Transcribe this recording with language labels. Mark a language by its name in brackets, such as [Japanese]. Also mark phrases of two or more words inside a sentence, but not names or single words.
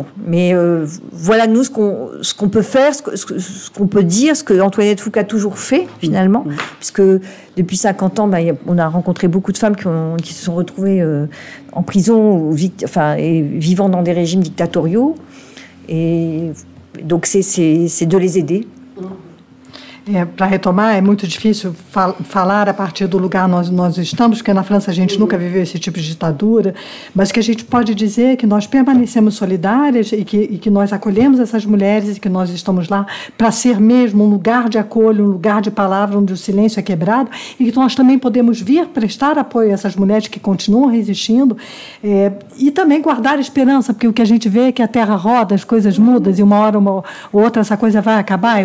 [French] Mais voilà, nous, ce qu'on peut faire, ce qu'on peut dire, ce que Antoinette Fouque a toujours fait, finalement, puisque depuis 50 ans, on a rencontré beaucoup de femmes qui se sont retrouvées en prison et vivant dans des régimes dictatoriaux. Et donc, c'est de les aider. [Portuguese] Para retomar, é muito difícil falar a partir do lugar onde nós estamos, porque na França a gente nunca viveu esse tipo de ditadura, mas o que a gente pode dizer é que nós permanecemos solidárias e que nós acolhemos essas mulheres e que nós estamos lá para ser mesmo um lugar de acolho, um lugar de palavra onde o silêncio é quebrado, e que nós também podemos vir prestar apoio a essas mulheres que continuam resistindo e também guardar esperança, porque o que a gente vê é que a terra roda, as coisas mudam e uma hora ou outra essa coisa vai acabar.